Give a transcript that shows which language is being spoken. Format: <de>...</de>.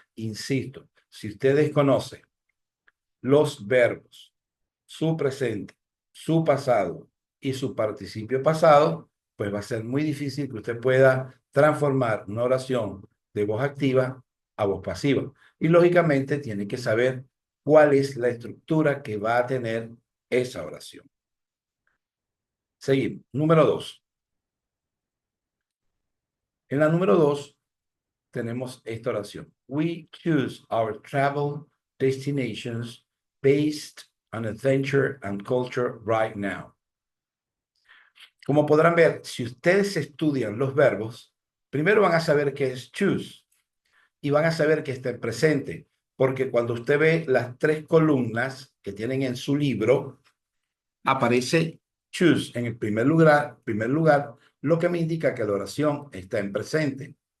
<es>Insisto, si ustedes conocen los verbos, su presente, su pasado y su participio pasado, pues va a ser muy difícil que usted pueda transformar una oración de voz activa a voz pasiva. Y lógicamente tiene que saber cuál es la estructura que va a tener esa oración. Seguimos. Número 2. En la número 2 tenemos esta oración.</es> <en>We choose our travel destinations based on adventure and culture right now.</en> <es>Como podrán ver, si ustedes estudian los verbos, primero van a saber qué es choose y van a saber que está en presente, porque cuando usted ve las 3 columnas que tienen en su libro, aparece choose en el primer lugar, lo que me indica que la oración está en presente.</es>